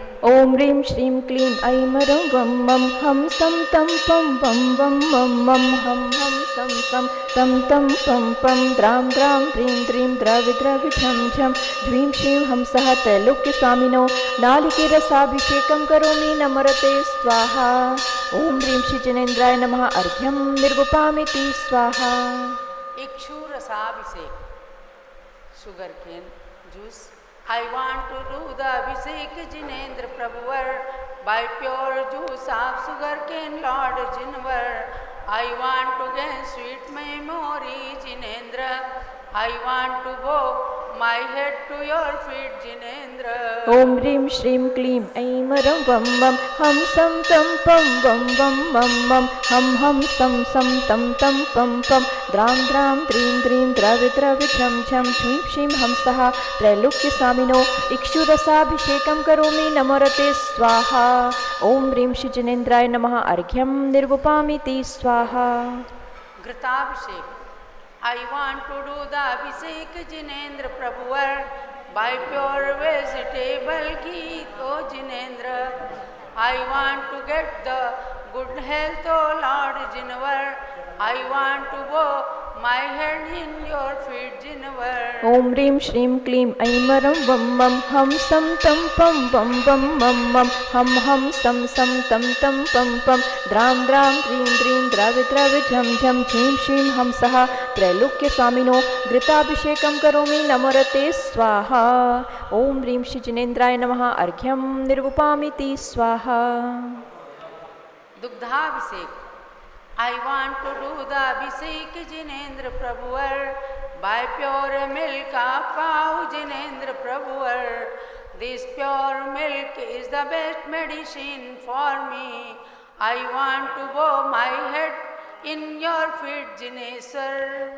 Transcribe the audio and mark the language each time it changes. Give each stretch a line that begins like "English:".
Sanskrit: ओम ह्रीं श्रीं क्लीं ऐं मरं वं मं हम सं तं पं वं वं मं मं हम सं सं तं तं पं पं द्रां द्रां ह्रीं ह्रीं द्रवि द्रवि झं झं ह्रीं श्रीं हम सः त्रैलोक्य स्वामिनो नालिकेरसाभिषेकं करोमि नमोरते स्वाहा। ओम ह्रीं श्री जिनेन्द्राय नमः अर्घ्यं निर्वपामिति स्वाहा। इक्षुरसाभिषेक
English: sugar cane juice. I want to do the abhishek Jinendra Prabhuvar by pure juice of sugar cane Lord Jinvar. I want to gain sweet memory Jinendra. I want to bow my head to your feet Jinendra.
Sanskrit: ओम ह्रीं श्रीं क्लीं ऐं मरं वं मं हम सं तं पं वं वं मं मं हम सं सं तं तं पं पं द्रां द्रां द्रीं द्रीं द्रवि द्रवि झं झं झीं श्रीं हम सः त्रैलोक्य स्वामिनो इक्षुरसाभिषेकं करोमि नमोरते स्वाहा। ओम ह्रीं श्री जिनेन्द्राय नमः अर्घ्यं निर्वपामिति स्वाहा। घृताभिषेक।
English: I want to do the abhishek Jinendra Prabhuvar by pure vegetable ghee, O Jinendra. I want to get the good health, O Lord Jinvar. I want to bow my head in your feet Jinvar.
Sanskrit: ओम ह्रीं श्रीं क्लीं ऐं मरं वं मं हम सं तं पं वं वं मं मं हम सं सं तं तं पं पं द्रां द्रां ह्रीं ह्रीं द्रवि द्रवि झं झं झीं श्रीं हम सः त्रैलोक्य स्वामिनो घृताभिषेकं करोमि नमोरते स्वाहा। ओम ह्रीं श्री जिनेन्द्राय नमः अर्घ्यं निर्वपामिति स्वाहा। दुग्धाभिषेक।
English: I want to do the abhishek Jinendra Prabhuvar by pure milk of cow Jinendra Prabhuvar. This pure milk is the best medicine for me. I want to bow my head in your feet Jineswar.